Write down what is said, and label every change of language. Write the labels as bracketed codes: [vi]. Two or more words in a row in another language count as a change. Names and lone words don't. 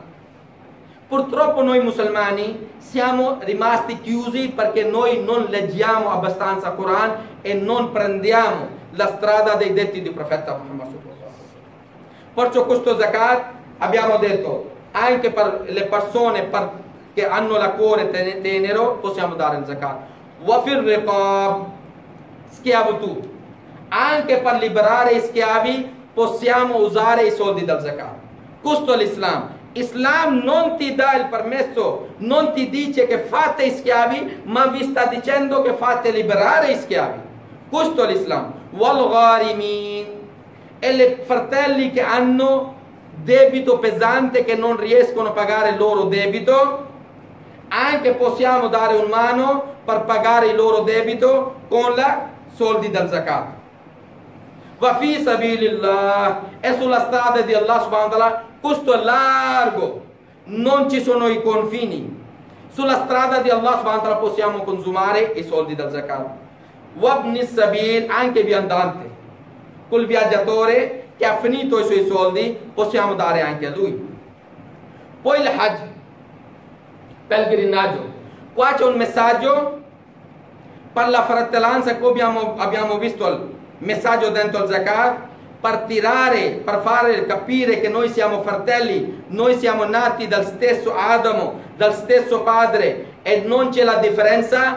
[it] Purtroppo noi musulmani siamo rimasti chiusi perché noi non leggiamo abbastanza il Corano e non prendiamo la strada dei detti del profeta Muhammad. Perciò questo zakat abbiamo detto anche per le persone che hanno la cuore tenero possiamo dare il zakat. [ar] وفي الرقاب, [it] schiavitù, anche per liberare i schiavi possiamo usare i soldi del zakat. Questo è l'Islam. Islam non ti dà il permesso, non ti dice che fate i schiavi, ma vi sta dicendo che fate liberare i schiavi. Questo è l'Islam. [ar] والغارمين, [it] e le fratelli che hanno debito pesante, che non riescono a pagare il loro debito, anche possiamo dare una mano per pagare il loro debito con i soldi del zakat. [ar] وفي سبيل الله, [it] è sulla strada di Allah [ar] سبحانه وتعالى. [it] Questo è largo, non ci sono i confini. Sulla strada di Allah [ar] سبحانه وتعالى [it] possiamo consumare i soldi del zakat. [ar] وابن السبيل, [it] anche viandante, quel viaggiatore che ha finito i suoi soldi possiamo dare anche a lui. Poi il hajj, pellegrinaggio. Qua c'è un messaggio per la fratellanza, che abbiamo visto il messaggio dentro il zakat, per tirare, per fare capire che noi siamo fratelli, noi siamo nati dal stesso Adamo, dal stesso padre e non c'è la differenza.